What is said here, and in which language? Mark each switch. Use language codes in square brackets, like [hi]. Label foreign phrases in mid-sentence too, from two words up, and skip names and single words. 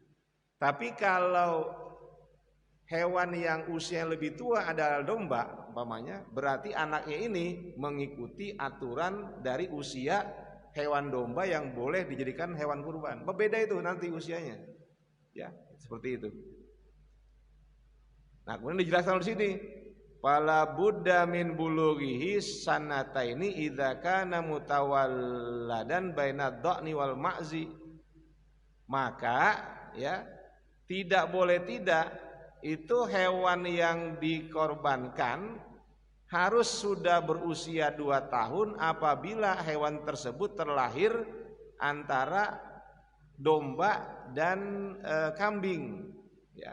[id] Tapi kalau hewan yang usia lebih tua adalah domba, umpamanya, berarti anaknya ini mengikuti aturan dari usia hewan domba yang boleh dijadikan hewan kurban. Berbeda itu nanti usianya. Ya, seperti itu. Nah, kemudian dijelaskan di sini, [ar] فلا بد من بلوغه سنتين إذا كان متولدا بين الضأن والمعز. [id] Maka ya, tidak boleh tidak itu hewan yang dikorbankan harus sudah berusia 2 tahun apabila hewan tersebut terlahir antara domba dan kambing ya.